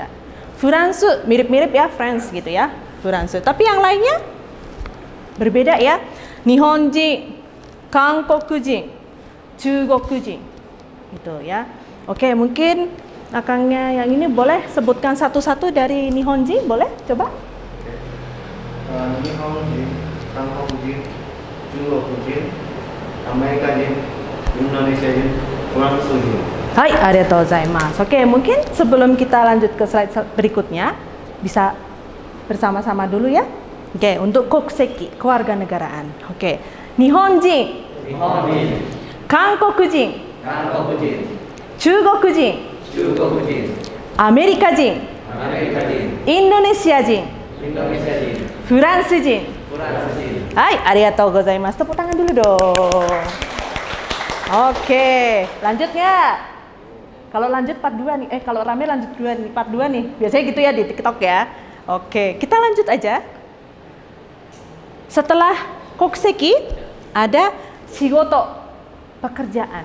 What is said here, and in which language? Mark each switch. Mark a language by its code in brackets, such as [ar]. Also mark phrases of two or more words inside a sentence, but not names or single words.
[id] Furansu mirip-mirip ya, France gitu ya, Furansu. Tapi yang lainnya berbeda ya. [ja] 日本人、韓国人、中国人, [id] gitu ya. Oke, mungkin akangnya yang ini boleh sebutkan satu-satu dari Nihonjin, boleh coba? [ja] 日本人、韓国人、中国人、アメリカ人、インドネシア人、フランス人. はい、ありがとうございます. [id] Oke, mungkin sebelum kita lanjut ke slide berikutnya, bisa bersama-sama dulu ya. Oke, untuk kokuseki, kewarganegaraan. Oke, [ja] 日本人、韓国人、中国人、アメリカ人、インドネシア人、フランス人. はい、ありがとうございます. [id] Tepuk tangan dulu dong. Oke, lanjut nggak? Kalau lanjut part 2 nih, kalau rame lanjut 2 nih, part 2 nih. Biasanya gitu ya di TikTok ya. Oke, kita lanjut aja. Setelah kokuseki ada shigoto, pekerjaan.